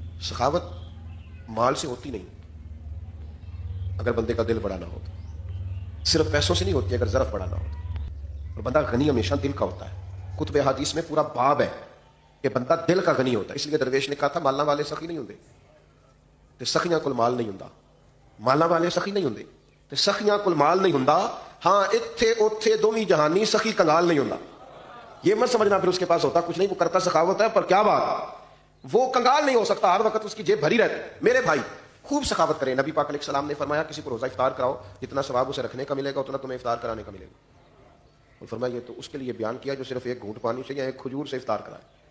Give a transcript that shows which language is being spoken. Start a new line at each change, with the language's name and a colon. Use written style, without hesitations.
Urdu: سخاوت مال سے ہوتی نہیں اگر بندے کا دل بڑا نہ ہو, صرف پیسوں سے نہیں ہوتی اگر ظرف بڑا نہ ہو. اور بندہ غنی ہمیشہ دل کا ہوتا ہے. کتب حدیث میں پورا باب ہے کہ بندہ دل کا غنی ہوتا ہے. اس لیے درویش نے کہا تھا
Punjabi: مالاں والے سخی نہیں ہوندے تے سخیاں کول مال نہیں ہوندا. مالاں والے سخی نہیں ہوندے تے سخیاں کول مال نہیں ہوندا. ہاں اتھے اوتھے دوویں جہانی سخی کنگال نہیں ہوندا.
Urdu: یہ مت سمجھنا پھر اس کے پاس ہوتا کچھ نہیں, وہ کرتا سخاوت ہے, پر کیا بات, وہ کنگال نہیں ہو سکتا, ہر وقت اس کی جیب بھری رہتی. میرے بھائی خوب سخاوت کریں. نبی پاک علیہ السلام نے فرمایا کسی کو روزہ افطار کراؤ, جتنا ثواب اسے رکھنے کا ملے گا اتنا تمہیں افطار کرانے کا ملے گا. اور فرمایا یہ تو اس کے لیے بیان کیا جو صرف ایک گھونٹ پانی سے یا ایک کھجور سے افطار کرائے.